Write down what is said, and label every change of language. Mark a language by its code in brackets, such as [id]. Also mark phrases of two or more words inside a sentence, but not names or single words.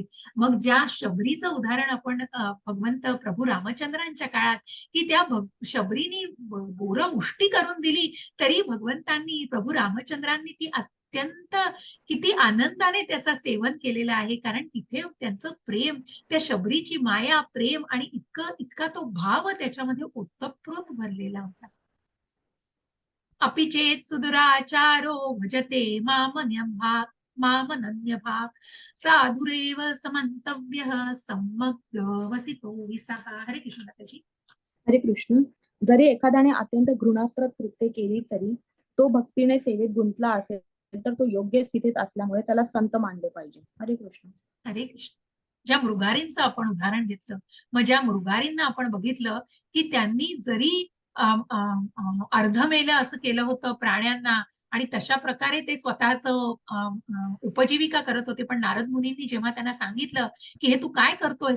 [mr] मग ज्या शबरीचं उदाहरण आपण भगवंत प्रभू रामचंद्रांच्या काळात, की त्या शबरीनी बोरं उष्टी करून दिली, तरी भगवंतांनी, प्रभू रामचंद्रांनी ती अत्यंत किती आनंदाने त्याचं सेवन केलेलं आहे. कारण तिथे त्यांचं प्रेम, त्या शबरीची माया, प्रेम आणि इतका तो भाव त्याच्यामध्ये ओतप्रोत भरलेला होता. [sa] अपि चेत् सुदुराचारो भजते मामनन्यभाक् साधुरेव समन्तव्यः सम्यग् वसितो विसः. [mr] हरे कृष्ण माताजी. हरे कृष्ण. जरी एखाद्याने अत्यंत घृणास्पद कृत्य केली तरी तो भक्तीने सेवेत गुंतला असेल तर तो योग्य स्थितीत असल्यामुळे त्याला संत मानले पाहिजे. हरे कृष्ण. हरे कृष्ण. ज्या मृगारींचं आपण उदाहरण घेतलं, मग ज्या मृगारींना आपण बघितलं, की त्यांनी जरी अर्धमेलं असं केलं होतं प्राण्यांना आणि तशा प्रकारे ते स्वतःचं उपजीविका करत होते. पण नारद मुनींनी जेव्हा त्यांना सांगितलं, की "हे तू काय करतोयस?